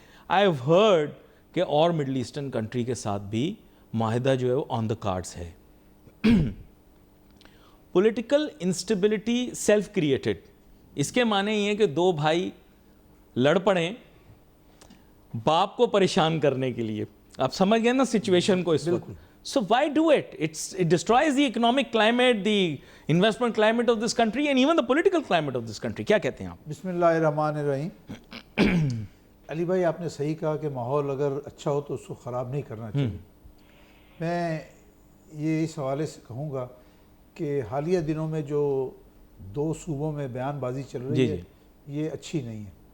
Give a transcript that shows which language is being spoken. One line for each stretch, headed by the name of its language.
English: I have heard
Urdu: کہ اور middle eastern country کے ساتھ بھی معاہدہ جو ہے وہ
English: on the cards
Urdu: ہے.
English: political instability self created,
Urdu: اس کے معنی یہ ہے کہ دو بھائی لڑ پڑیں باپ کو پریشان کرنے کے لیے. آپ سمجھ گئے نا سچویشن کو اس وقت.
English: So why do it? It destroys the economic climate, the investment climate of this country and even the political climate of this country.
Urdu: کیا کہتے ہیں آپ؟
Arabic: بسم اللہ الرحمن الرحیم.
Urdu: علی بھائی آپ نے صحیح کہا کہ ماحول اگر اچھا ہو تو اس کو خراب نہیں کرنا چاہیے. میں یہ اس حوالے سے کہوں گا کہ حالیہ دنوں میں جو دو صوبوں میں بیان بازی چل رہی ہے یہ اچھی نہیں ہے.